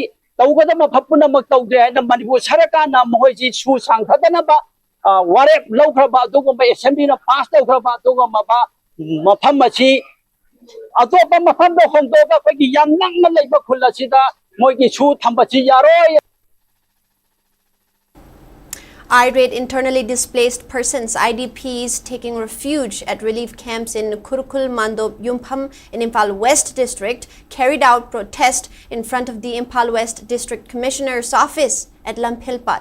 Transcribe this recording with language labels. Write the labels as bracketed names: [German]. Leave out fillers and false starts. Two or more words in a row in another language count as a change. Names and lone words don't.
[Manipuri] Tawgada mapapuna magtawde na Manipur Sarakana mohoji su sangthadana ba warep lawkraba adugumba assembly na pass lawkraba adugumba ba mafam achi atopa mafam do hongdoga pagi yam nangna leiba khulasida moigi su thambachi yaroi. [English] Irate internally displaced persons, IDPs, taking refuge at relief camps in Kurkul Mando Yumpam in Imphal West District, carried out protest in front of the Imphal West District Commissioner's office at Lamphilpat.